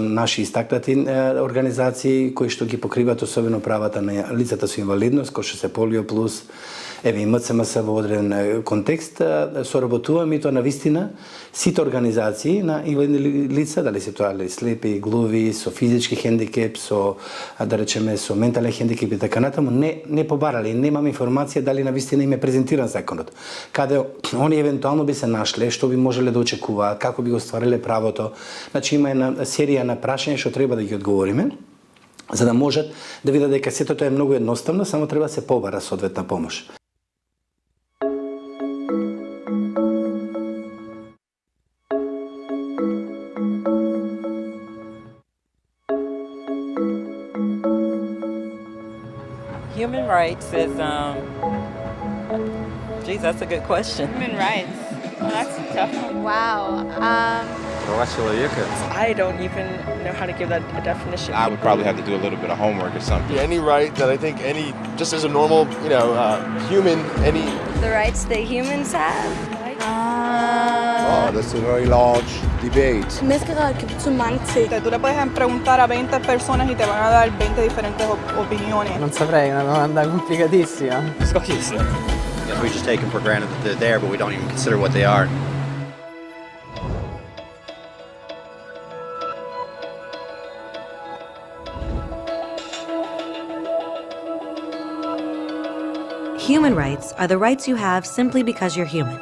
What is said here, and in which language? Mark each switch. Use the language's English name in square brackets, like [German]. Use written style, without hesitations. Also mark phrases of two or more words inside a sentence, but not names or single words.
[Macedonian] наши истакнати организации кои што ги покриваат особено правата на лицата со инвалидност, кои што се Полио плюс, еве и МЦМС во одреден контекст, соработуваме и тоа навистина сите организации на инвалидни лица, дали се тоа слепи, глуви, со физички хендикеп, со, да речеме, со ментален хендикеп и така натаму, не побарали, немаме информација дали навистина им е презентиран законот. Каде они евентуално би се нашле, што би можеле да очекуваат, како би го ствариле правото. Значи има една серија на прашања што треба да ги одговориме, за да можат да видат дека сето тоа е многу едноставно, само треба да се побара соодветна помош. [English] Human rights is, geez, that's a good question. Human rights. Well, that's a tough one. Wow. [Russian] Права человека. [English] I don't even know how to give that a definition. I would probably have to do a little bit of homework or something. Any right that I think just as a normal, human, The rights that humans have. Oh, that's a very large debate. [Danish] Menneskerettigheder betyder mange ting. [Spanish] Tú le puedes preguntar a 20 personas y te van a dar 20 diferentes opiniones. [Italian] Non saprei, è una domanda complicatissima. [English] We just take them for granted that they're there, but we don't even consider what they are. Human rights are the rights you have simply because you're human.